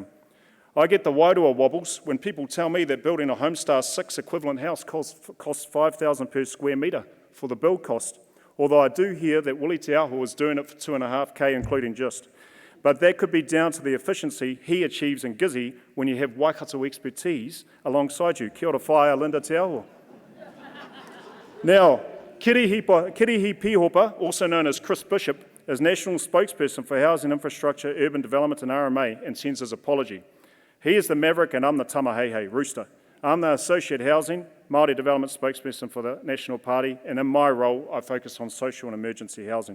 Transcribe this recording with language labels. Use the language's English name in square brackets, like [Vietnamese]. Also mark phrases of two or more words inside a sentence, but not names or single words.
[English] I get the wairua wobbles when people tell me that building a Homestar 6 equivalent house costs $5,000 per square metre for the build cost, although I do hear that Willie Te Aho is doing it for $2,500 including just. But that could be down to the efficiency he achieves in Gizzy when you have Waikato expertise alongside you. [Māori] Kia ora whaia, Linda Te Aho. [English] Now, Kirihi Pihopa, also known as Chris Bishop, is National Spokesperson for Housing Infrastructure, Urban Development and RMA and sends his apology. He is the maverick and I'm the tamahehe rooster. I'm the Associate Housing, Māori Development Spokesperson for the National Party, and in my role I focus on social and emergency housing.